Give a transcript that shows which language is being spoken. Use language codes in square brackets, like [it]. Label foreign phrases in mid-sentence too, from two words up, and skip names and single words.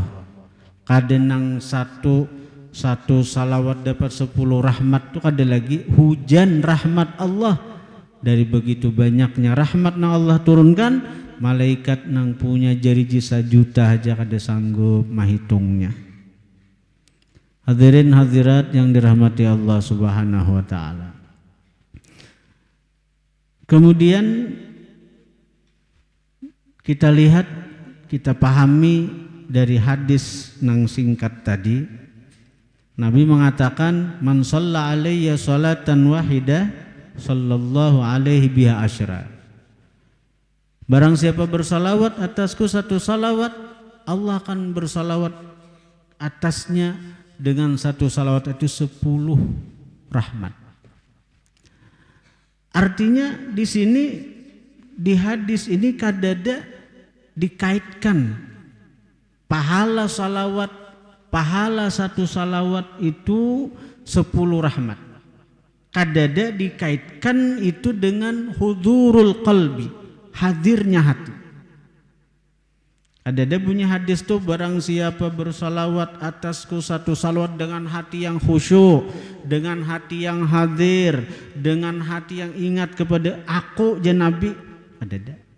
[id] Kadang satu salawat dapat 10 rahmat, itu ada lagi hujan rahmat Allah. Dari begitu banyaknya rahmat yang Allah turunkan, [bjn] malaikat nang punya jariji 1.000.000 aja kada sanggup mahitungnya. [id] Hadirin hadirat yang dirahmati Allah [ar] سبحانه وتعالى. [id] Kemudian kita lihat, kita pahami dari hadis nang singkat tadi, Nabi mengatakan, [ar] من صلى علي صلاة واحدة صلى الله عليه بها عشرا. [id] Barang siapa bersalawat atasku 1 salawat, Allah akan bersalawat atasnya dengan 1 salawat itu 10 rahmat. Artinya di sini, di hadis ini kadada dikaitkan pahala salawat, pahala 1 salawat itu 10 rahmat. Kadada dikaitkan itu dengan [ar] حضور القلب, [id] hadirnya hati. Ada bunyi hadis tuh, barang siapa bersalawat atasku 1 salawat dengan hati yang khusyuk, dengan hati yang hadir, dengan hati yang ingat kepada aku ya Nabi, ada.